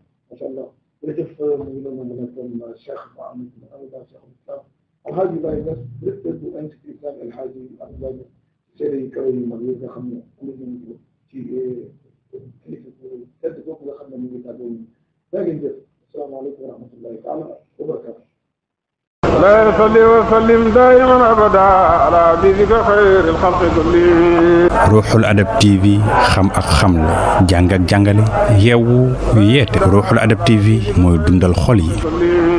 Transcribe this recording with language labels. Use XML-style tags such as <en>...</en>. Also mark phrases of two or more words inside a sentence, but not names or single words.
<ar>ما شاء الله</ar> <wo>jërëjëf ngi doon mën a comme Cheikh Mohamed Cheikh Islam Alhaji Baye Niass directeur bu Institut Islam Alhaji Abdoulaye Niass seede yi kawe yu mag yi nga xam ne am nañu ko ci kilifa bu tedd boobu nga xam ne mu ngi tàggoo ñu yaa ngi jëf</wo> <ar>السلام عليكم ورحمة الله تعالى وبركاته لا يصلي وسلم دائما ابدا على حبيبك خير الخلق كلهم.</ar> <wo>ruuxul adab TV xam ak xamle jàng ak jàngale yeewu yeete ruuxul adab TV mooy dundal xol yi.</wo>